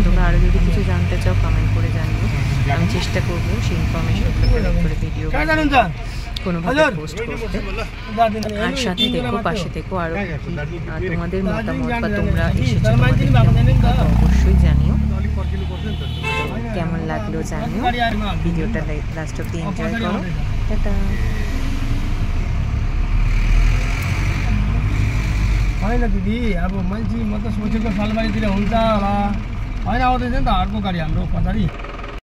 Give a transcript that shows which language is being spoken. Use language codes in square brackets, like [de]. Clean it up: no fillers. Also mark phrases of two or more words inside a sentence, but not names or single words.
[bn] তোমরা আরও যদি কিছু জানতে চাও কমেন্ট করে জানিও, আমি চেষ্টা করবো সেই [en] informationগুলো collect [bn] করে ভিডিও কোনোভাবে পোস্ট করতে। আর সাথে দেখো, পাশে দেখো আরও তোমাদের মতামত, বা তোমরা এসেছো অবশ্যই জানিও। কেমন লাগলো জানিও। ভিডিওটা লাস্ট অব্দি এনজয় করো। টাটা। [ne] होइन दिदी, अब मान्छे म त सोचेको सालबारीतिर हुन्छ होला, होइन आउँदैछ नि त अर्को गाडी हाम्रो पछाडि।